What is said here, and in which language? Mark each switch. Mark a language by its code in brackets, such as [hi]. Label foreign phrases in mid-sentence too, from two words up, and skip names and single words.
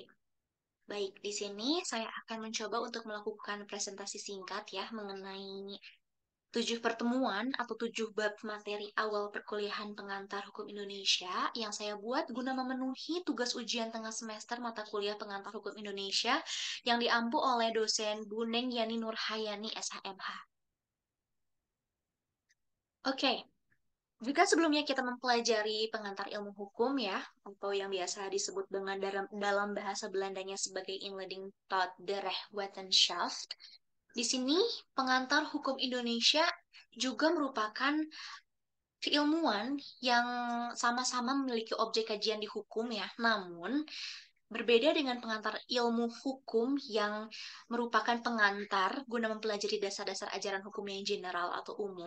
[id] Baik, di sini saya akan mencoba untuk melakukan presentasi singkat ya mengenai 7 pertemuan atau 7 bab materi awal perkuliahan pengantar hukum Indonesia yang saya buat guna memenuhi tugas ujian tengah semester mata kuliah pengantar hukum Indonesia yang diampu oleh dosen Bu Neng Yani Nurhayani SHMH. Oke, jika sebelumnya kita mempelajari pengantar ilmu hukum ya, atau yang biasa disebut dengan dalam bahasa Belandanya sebagai [nl] inleiding tot de Rechtswetenschaft, [id] di sini pengantar hukum Indonesia juga merupakan keilmuan yang sama-sama memiliki objek kajian di hukum ya, namun berbeda dengan pengantar ilmu hukum yang merupakan pengantar guna mempelajari dasar-dasar ajaran hukum yang general atau umum.